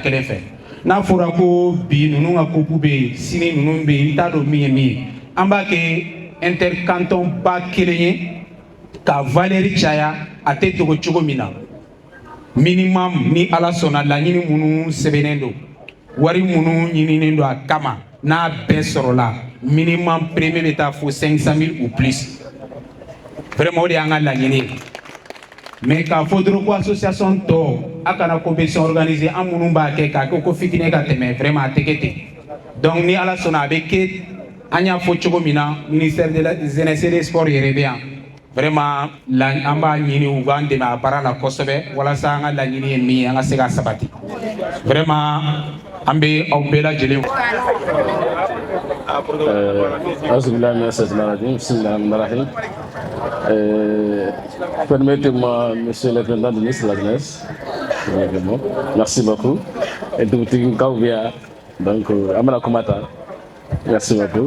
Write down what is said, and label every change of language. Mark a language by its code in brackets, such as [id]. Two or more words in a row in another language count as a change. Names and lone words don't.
[bm] kelen fɛ n'a fɔra ko bi ninnu ka coupe bɛ yen sini ninnu bɛ yen i t'a dɔn min ye min ye an b'a kɛ intercanton ba kelen ye ka valeur caya a tɛ dogo cogo min na minimum ni ala sɔnna laɲini minnu sɛbɛnnen don wari minnu ɲininen don a kama n'a bɛɛ sɔrɔla [fr] minimum premier [bm] bɛ taa fo 500 000 [fr] ou plus vraiment [bm] o de y'an ka laɲini ye mais k'a fɔ dɔrɔn ko association tɔ a kana [fr] compétition organiser [bm] an minnu b'a kɛ k'a kɛ ko fitinin ka tɛmɛ vraiment a tɛ kɛ ten donc ni ala sɔnna a bɛ kɛ an y'a fɔ cogo min na [fr] ministère de la jeunesse et des sports [bm] yɛrɛ bɛ yan vraiment an b'a ɲini u b'an dɛmɛ a baara la kosɛbɛ walasa an ka laɲini ye min ye an ka se ka sabati vraiment an bɛ aw bɛɛ lajɛlen [fr] Permettez-moi, monsieur le président du ministre de la Jeunesse, merci beaucoup. Et donc, Amana Komata, merci beaucoup.